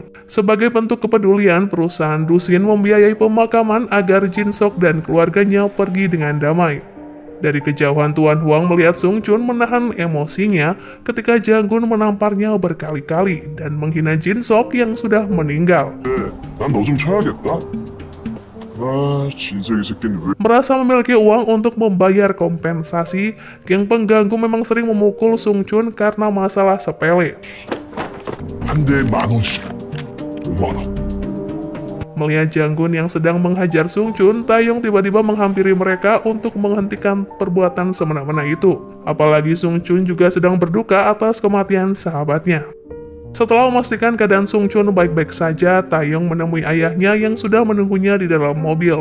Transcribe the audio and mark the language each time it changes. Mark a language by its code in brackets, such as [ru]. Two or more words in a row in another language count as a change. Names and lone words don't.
[id] Sebagai bentuk kepedulian, perusahaan Dusin membiayai pemakaman agar Jin Sok dan keluarganya pergi dengan damai. Dari kejauhan Tuan Hwang melihat Sung Chun menahan emosinya ketika Janggun menamparnya berkali-kali dan menghina Jin Sok yang sudah meninggal. [ko] 난 너 좀 쳐야겠다. 아, 진석이 새끼는 왜? [id] Merasa memiliki uang untuk membayar kompensasi, geng pengganggu memang sering memukul Sung Chun karena masalah sepele. [ko] 한 대에 10,000원씩. 5만 원. [id] Melihat Janggun yang sedang menghajar Sung Chun, Taeyong tiba-tiba menghampiri mereka untuk menghentikan perbuatan semena-mena itu. Apalagi Sung Chun juga sedang berduka atas kematian sahabatnya. Setelah memastikan keadaan Sung Chun baik-baik saja, Taeyong menemui ayahnya yang sudah menunggunya di dalam mobil.